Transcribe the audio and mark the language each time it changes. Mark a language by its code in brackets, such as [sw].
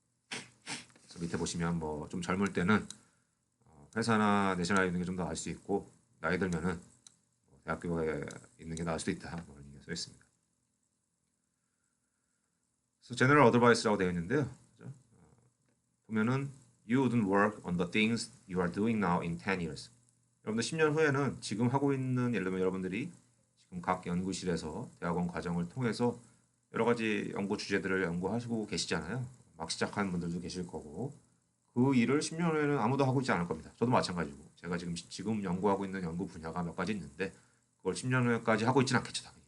[ko] 그래서 밑에 보시면 뭐 좀 젊을 때는 회사나 내셔널에 있는 게 좀 더 나을 수 있고 나이 들면은 대학교에 있는 게 나을 수도 있다. 뭐 이런 게 써 있습니다. 그래서 General Advice라고 되어 있는데요. 그죠? 보면은 [en] You wouldn't work on the things you are doing now in 10 years. [ko] 여러분들 10년 후에는 지금 하고 있는 예를 들면 여러분들이 지금 각 연구실에서 대학원 과정을 통해서 여러 가지 연구 주제들을 연구하시고 계시잖아요. 막 시작하는 분들도 계실 거고 그 일을 10년 후에는 아무도 하고 있지 않을 겁니다. 저도 마찬가지고 제가 지금 연구하고 있는 연구 분야가 몇 가지 있는데 그걸 10년 후에까지 하고 있지는 않겠죠. 당연히.